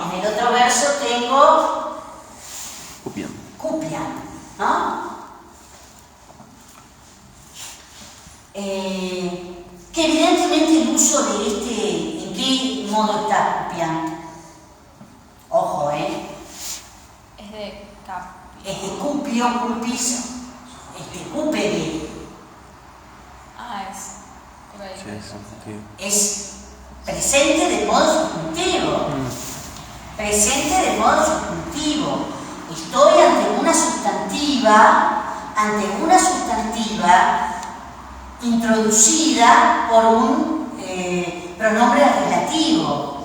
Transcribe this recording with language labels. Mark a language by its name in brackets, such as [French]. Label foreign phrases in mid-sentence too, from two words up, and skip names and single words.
[Spanish] Y en el otro verso tengo cupian, ¿no? Que evidentemente el uso de ¿en qué modo está cupian? Ojo, Es de cap. Es de [Latin] cupio, culpis, cupere. [Spanish] Es presente de modo subjuntivo. Presente de modo subjuntivo. Estoy ante una sustantiva introducida por un pronombre relativo.